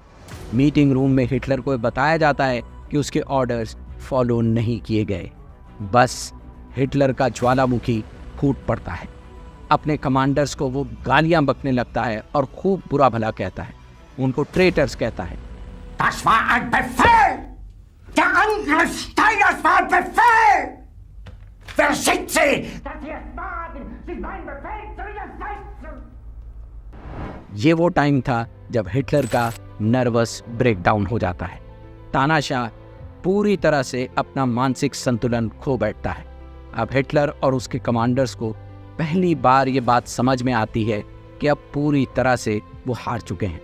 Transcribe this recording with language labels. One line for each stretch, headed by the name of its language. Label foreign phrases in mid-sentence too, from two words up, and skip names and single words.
Hindi: मीटिंग रूम में हिटलर को बताया जाता है कि उसके
English: orders follow
Hindi: नहीं किए गए। बस हिटलर का ज्वालामुखी फूट पड़ता है। अपने कमांडर्स को वो गालियां बकने लगता है और खूब बुरा भला कहता है। उनको ट्रेटर्स कहता है।
German: Das war ein Befehl! Der Angriff Steiners war ein Befehl! Wer schickt Sie, dass Sie es wagen, sich meinen Befehl zu widersetzen?
Hindi: ये वो टाइम था जब हिटलर का
English: nervous breakdown
Hindi: हो जाता है। तानाशाह पूरी तरह से अपना मानसिक संतुलन खो बैठता है। अब हिटलर और उसके कमांडर्स को पहली बार ये बात समझ में आती है कि अब पूरी तरह से वो हार चुके हैं।